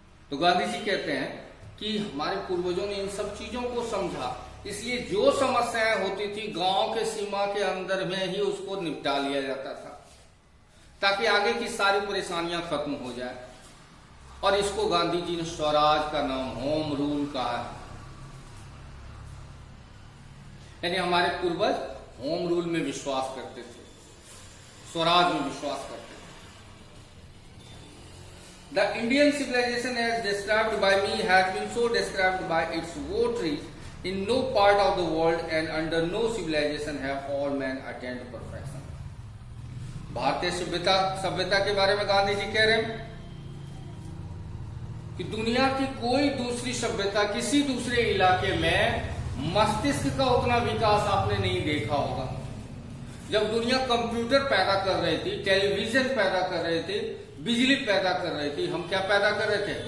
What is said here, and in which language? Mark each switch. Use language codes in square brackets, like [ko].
[hi] तो गांधी जी कहते हैं कि हमारे पूर्वजों ने इन सब चीजों को समझा, इसलिए जो समस्याएं होती थी गांव के सीमा के अंदर में ही उसको निपटा लिया जाता था ताकि आगे की सारी परेशानियां खत्म हो जाए। और इसको गांधी जी ने स्वराज का नाम, होम रूल कहा है। यानी हमारे पूर्वज होम रूल में विश्वास करते थे, स्वराज में विश्वास करते थे। [en] The Indian civilization as described by me has been so described by its votaries in no part of the world and under no civilization have all men attained perfection. [hi] भारतीय सभ्यता के बारे में गांधी जी कह रहे हैं कि दुनिया की कोई दूसरी सभ्यता किसी दूसरे इलाके में मस्तिष्क का उतना विकास आपने नहीं देखा होगा। जब दुनिया कंप्यूटर पैदा कर रही थी, टेलीविजन पैदा कर रही थी, बिजली पैदा कर रही थी, हम क्या पैदा कर रहे थे?